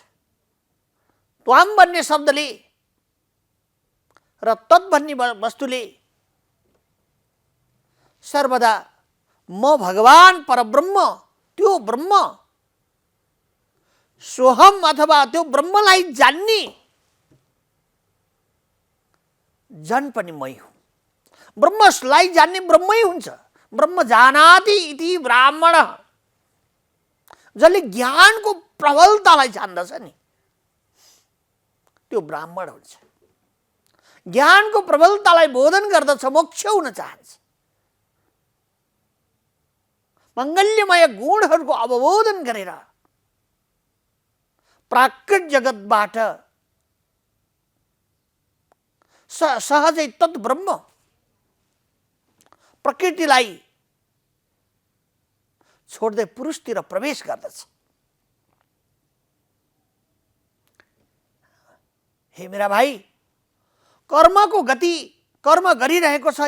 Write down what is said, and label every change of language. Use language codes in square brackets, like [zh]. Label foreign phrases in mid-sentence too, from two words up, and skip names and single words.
[ne] त्वाम भन्ने शब्दले र तत् भन्ने वस्तुले सर्वदा म भगवान परब्रह्म, त्यो ब्रह्म सोहम अथवा त्यो ब्रह्मलाई जान्ने जन पनि मै हुँ। ब्रह्मलाई जान्ने ब्रह्मै हुन्छ। [sa] ब्रह्म जानाति इति ब्राह्मण, [ne] जसले ज्ञानको प्रबलतालाई जान्दछ नि त्यो ब्राह्मण हुन्छ। ज्ञानको प्रबलतालाई बोधन गर्दछ, मोक्ष हुन चाहन्छ। मङ्गल्यमय गुणहरूको अवबोधन गरेर प्राकृत जगतबाट सहजै तत् ब्रह्म प्रकृतिलाई छोड्दै पुरुषतिर प्रवेश गर्दछ। हे मेरा भाइ, कर्मको गति कर्म गरिरहेको छ।